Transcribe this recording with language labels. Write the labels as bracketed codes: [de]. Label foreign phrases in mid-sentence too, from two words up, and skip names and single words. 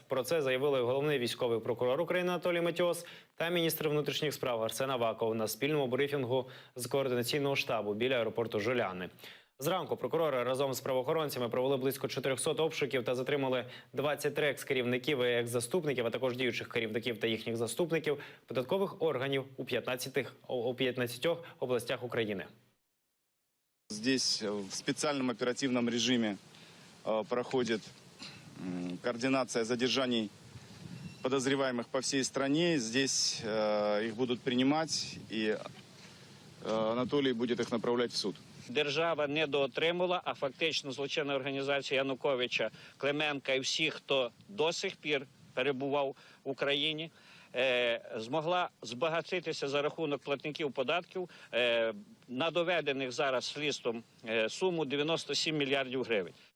[uk] Про це заявили головний військовий прокурор України Анатолій Матіос та міністр внутрішніх справ Арсен Аваков на спільному брифінгу з координаційного штабу біля аеропорту Жуляни. Зранку прокурори разом з правоохоронцями провели близько 400 обшуків та затримали 23 екс-керівників і екс-заступників, а також діючих керівників та їхніх заступників податкових органів у 15 областях України. [ru] Здесь в специальном оперативном режиме проходит координация задержаний подозреваемых по всей стране. Здесь их будут принимать, и Анатолий будет их направлять в суд. [uk] Держава не доотримала, а фактично злочинна організація Януковича, Клименка і всіх, хто [ru] до сих пір [uk] перебував в Україні, змогла збагатитися за рахунок платників податків на доведених зараз слідством суму 97 мільярдів гривень.